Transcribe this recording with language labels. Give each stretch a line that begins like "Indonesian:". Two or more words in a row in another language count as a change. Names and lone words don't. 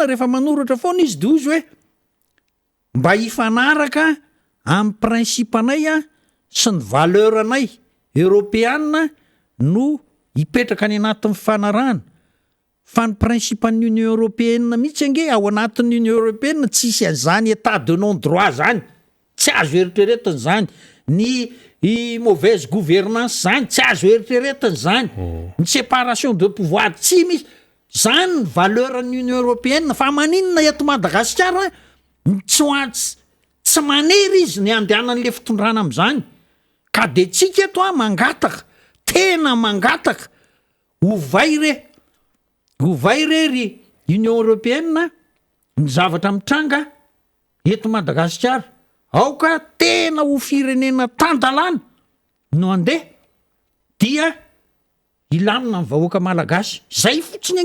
Malagasy: rehefa manoratra foana izy de ozy hoe mba hifanaraka amin'ny principe anay sy ny valeur anay européenne no hipetraka any anatin'ny fanarahana fa ny principe an'ny Union Européenne mihitsy ange ao anatin'ny Union Européenne tsisy an'izany
French: état de non droit
Malagasy: zany tsy azo eritreretiny zany ny
French: mauvaise gouvernance
Malagasy: zany tsy azo eritreretiny zany ny
French: séparation de pouvoir
Malagasy: tsy misy zany ny valeur an'ny Union Européenne fa maninona eto Madagasikara tsy manery izy ny andehanan'le fitondrana am'izany ka de tsika eto mangataka tena mangataka hovay ry Union Européenne ny zavatra mitranga eto Madagasikara aoka tena ho firenena tandalana no andeha dia ilamina ny vahoaka malagasy zay fotsiny